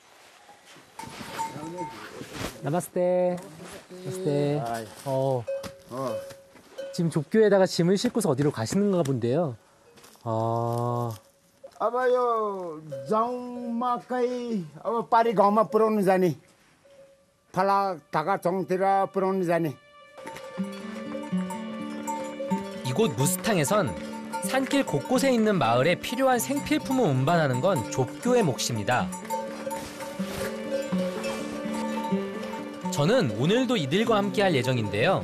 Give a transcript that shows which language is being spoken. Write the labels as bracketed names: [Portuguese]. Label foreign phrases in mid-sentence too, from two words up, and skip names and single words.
[Korean] 나마스테. 나마스테. 지금 족교에다가 짐을 싣고서 어디로 가시는가 본데요. [Nepali] अब यो जाउँमा कहीँ अब पारी गाउँमा पुर्याउनु जाने फला ढाका चौङतिर पुर्याउनु जाने. [Korean] 이곳 무스탕에선 산길 곳곳에 있는 마을에 필요한 생필품을 운반하는 건 족교의 몫입니다. 저는 오늘도 이들과 함께 할 예정인데요.